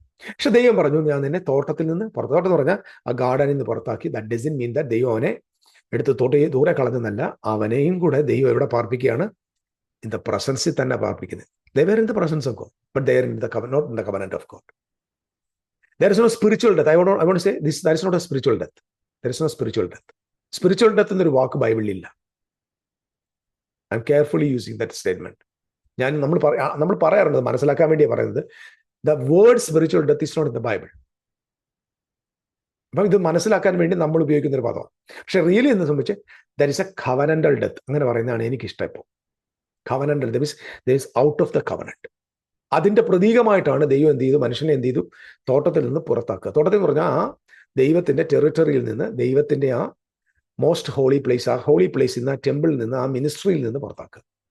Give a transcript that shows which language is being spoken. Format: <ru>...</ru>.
<ml>പക്ഷെ ദൈവം പറഞ്ഞു, ഞാൻ നിന്നെ തോട്ടത്തിൽ നിന്ന് തോട്ടം പറഞ്ഞാൽ ആ ഗാർഡനിൽ നിന്ന് പുറത്താക്കി.</ml> <en>that doesn't mean that</en> <ml>ദൈവം അവനെ എടുത്ത് ദൂരെ കളഞ്ഞെന്നല്ല, അവനെയും കൂടെ ദൈവം എവിടെ പാർപ്പിക്കുകയാണ്? ഇൻ ദ പ്രസൻസിൽ തന്നെ പാർപ്പിക്കുന്നത്.</ml> <en>They were in the presence of God, but they are in the not in the covenant of God. There is no spiritual death. I want to say this, that is not a spiritual death. There is no spiritual death.</en> <ml>Spiritual death എന്നൊരു വാക്ക് ബൈബിളിൽ ഇല്ല.</ml> <en>I am carefully using that statement.</en> <ml>നമ്മൾ പറയാറുണ്ട്, മനസ്സിലാക്കാൻ വേണ്ടിയാണ് പറയുന്നത്.</ml> <en>The word spiritual death is not in the Bible.</en> <ml>അപ്പം ഇത് മനസ്സിലാക്കാൻ വേണ്ടി നമ്മൾ ഉപയോഗിക്കുന്ന ഒരു പദമാണ്. പക്ഷെ റിയലി എന്ന് സംബന്ധിച്ച്</ml> <en>there is a covenantal death</en> <ml>അങ്ങനെ പറയുന്നതാണ് എനിക്കിഷ്ടം.</ml> <en>ഇപ്പോൾ covenantal there is out of the covenant.</en> <ml>അതിന്റെ പ്രതീകമായിട്ടാണ് ദൈവം എന്ത് ചെയ്തു? മനുഷ്യനെ എന്ത് ചെയ്തു? തോട്ടത്തിൽ നിന്ന് പുറത്താക്കുക. തോട്ടത്തിൽ എന്ന് പറഞ്ഞാൽ ആ ദൈവത്തിന്റെ ടെറിട്ടറിയിൽ നിന്ന്, ദൈവത്തിന്റെ ആ മോസ്റ്റ് ഹോളി പ്ലേസ്, ആ ഹോളി പ്ലേസിൽ നിന്ന്, ആ ടെമ്പിളിൽ നിന്ന്, ആ മിനിസ്ട്രിയിൽ നിന്ന് പുറത്താക്കുക.</ml>